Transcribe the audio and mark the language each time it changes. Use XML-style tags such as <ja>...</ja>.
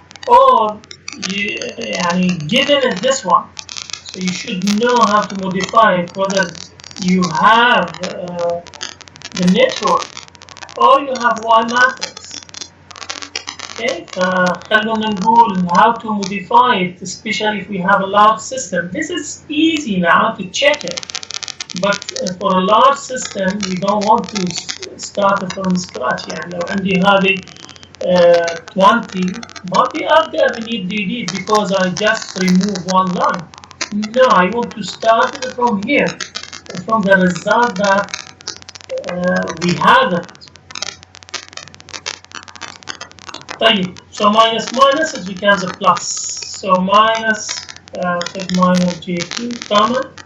<en>Or يعني given it this one, so you should know how to modify it, whether you have the network or you have Y matrix. Okay,</en> <ar>خلونا نقول</ar> <en>how to modify it, especially if we have a large system. This is easy now to check it. But for a large system, we don't want to start it from scratch.</en> <ar>يعني لو عندي هذه 20 ما في أبدأ من DD</ar> <en>because I just remove one line. No, I want to start it from here, from the result that we have it. طيب, so minus minus it becomes a plus. So minus take minus J2 common.</en>